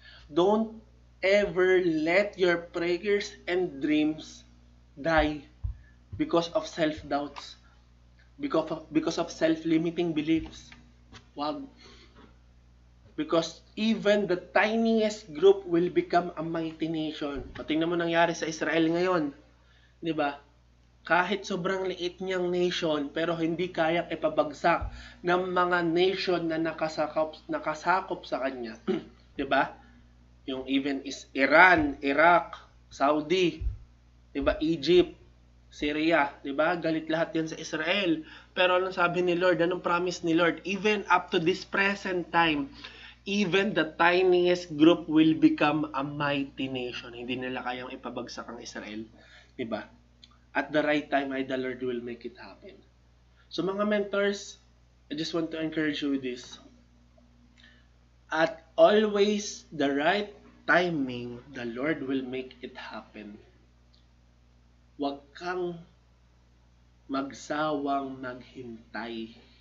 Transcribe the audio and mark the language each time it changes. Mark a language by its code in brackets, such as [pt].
[en] Don't ever let your prayers and dreams die because of self-doubts, because of self-limiting beliefs. [tl] Wag. [en] Because even the tiniest group will become a mighty nation. [tl] Patingnan mo nangyari sa Israel ngayon. 'Di ba? Kahit sobrang liit niyang nation, pero hindi kayang ipabagsak ng mga nation na nakasakop sa kanya. 'Di ba? Yung even is Iran, Iraq, Saudi, 'di ba? Egypt, Syria, 'di ba? Galit lahat 'yan sa Israel. Pero anong sabi ni Lord? Anong promise ni Lord? [en] Even up to this present time, even the tiniest group will become a mighty nation. [tl] Hindi nila kayang ipabagsak ang Israel. 'Di ba? [en] At the right time, the Lord will make it happen. So [tl] mga mentors, [en] I just want to encourage you with this. At always the right timing, the Lord will make it happen. [tl] Huwag kang magsawang maghintay.